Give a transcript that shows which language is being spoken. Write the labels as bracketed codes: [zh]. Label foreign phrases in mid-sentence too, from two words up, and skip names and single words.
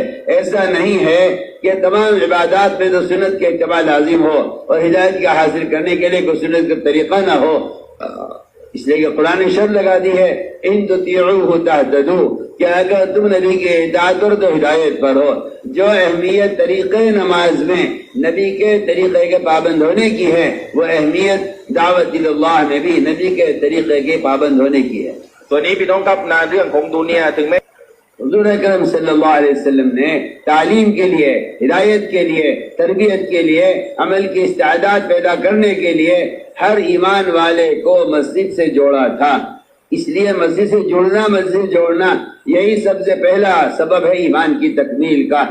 [ur] ایسا نہیں ہے کہ تمام عبادات میں تو سنت کے اتباع لازم ہو اور ہدایت کا حاصل کرنے کے لیے کوئی سنت کا طریقہ نہ ہو، اس لیے کہ قرآن نے شرط لگا دی ہے [ar] ان تطیعوہ تہتدوا، [ur] کہ اگر تم نبی کے اطاعت کرو تو ہدایت پر ہو۔ جو اہمیت طریقے نماز میں نبی کے طریقے کے پابند ہونے کی ہے، وہ اہمیت دعوت اللہ میں بھی نبی کے طریقے کے پابند ہونے کی ہے۔ [th] ส่วนนี้พี่น้องครับนาเรื่องของดุนยาถึงแม้ [ur] حضور اکرم [ar] صلی اللہ علیہ وسلم [ur] نے تعلیم کے لیے، ہدایت کے لیے، تربیت کے لیے، عمل کی استعداد پیدا کرنے کے لیے ہر ایمان والے کو مسجد سے جوڑا تھا۔ اس لیے مسجد سے جوڑنا یہی سب سے پہلا سبب ہے ایمان کی تکمیل کا۔